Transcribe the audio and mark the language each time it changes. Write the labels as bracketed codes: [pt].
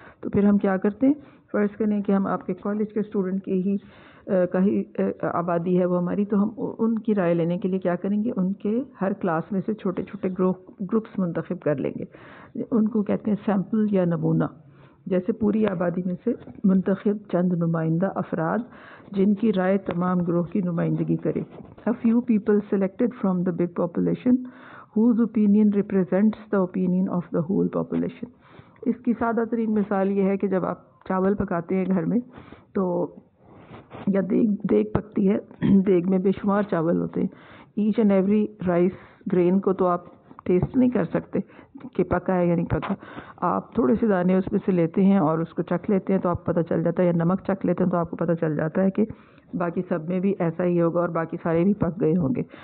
[ur] تو پھر ہم کیا کرتے ہیں، فرض کریں کہ ہم آپ کے کالج کے اسٹوڈنٹ کی ہی کہیں آبادی ہے وہ ہماری، تو ہم ان کی رائے لینے کے لیے کیا کریں گے، ان کے ہر کلاس میں سے چھوٹے چھوٹے گروپس منتخب کر لیں گے. ان کو کہتے ہیں سیمپل یا نمونہ. جیسے پوری آبادی میں سے منتخب چند نمائندہ افراد جن کی رائے تمام گروہ کی نمائندگی کرے. [en] A few people selected from the big population whose opinion represents the opinion of the whole population. [ur] اس کی سادہ ترین مثال یہ ہے کہ جب آپ چاول پکاتے ہیں گھر میں، تو یا دیگ پکتی ہے، دیگ میں بے شمار چاول ہوتے ہیں. [en] each and every rice grain [ur] کو تو آپ ٹیسٹ نہیں کر سکتے کہ پکا ہے یا نہیں پکا. آپ تھوڑے سے دانے اس میں سے لیتے ہیں اور اس کو چکھ لیتے ہیں تو آپ پتہ چل جاتا ہے، یا نمک چکھ لیتے ہیں تو آپ کو پتہ چل جاتا ہے کہ باقی سب میں بھی ایسا ہی ہوگا اور باقی سارے بھی پک گئے ہوں گے.